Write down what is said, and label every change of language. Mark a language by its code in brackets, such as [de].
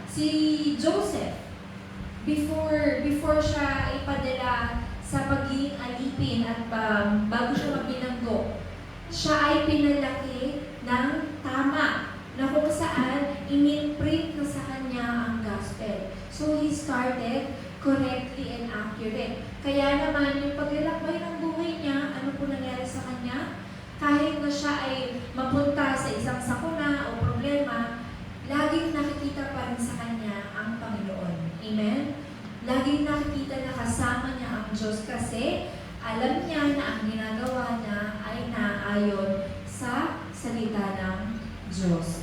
[tl] Si Joseph, before siya ipadala sa pagiging alipin at bago siya mabilanggo, siya ay pinalaki ng tama na kung saan in-imprint na sa kanya ang gospel. [en] So he started correctly and accurate. [tl] Kaya naman yung paglalakbay ng buhay niya, ano po nangyari sa kanya? Kahit na siya ay mapunta sa isang sakuna o problema, laging nakikita pa rin sa kanya ang Panginoon. Amen? Laging nakikita na kasama niya ang Diyos kasi alam niya na ang ginagawa niya ay naayon sa salita ng Diyos.